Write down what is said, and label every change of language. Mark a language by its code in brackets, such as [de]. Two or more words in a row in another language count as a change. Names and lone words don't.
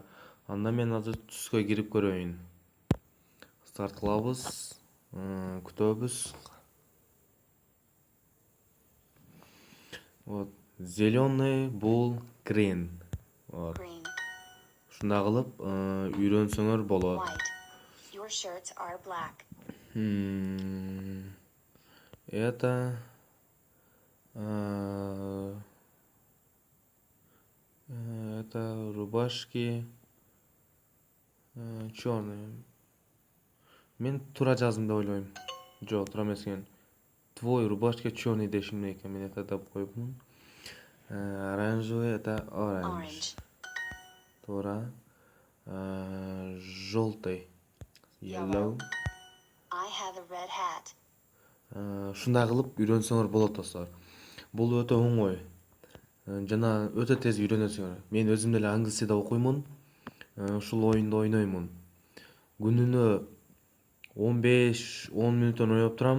[ky] Анда мен азыр түскө кирип көрөйүн. Старт кылабыз, күтөбүз. [ru] Вот, зеленый [ky] бул green. Вот. Ушундай кылып үйрөнсөңөр болот. [en] Your shirts are black. [ru] Это рубашки черные. [ky] Мен туура жаздым деп ойлойм. Жок, туура эмес экен. [ru] Твой рубашка черный [ky] дешим экен. Мен это деп койупмун. [ru] Оранжевый это [ky] orange. Туура. Желтый. [en] Yellow. I have a red hat. [ky] Ушундай кылып үйрөнсөңөр болот достор. Бул өтө оңой. Жана өтө тез үйрөнөсүңөр. Мен өзүм деле англисчеде окуймун. Ушул оюнду ойноймун. Күнүнө 15-10 мүнөттөн ойноп турам.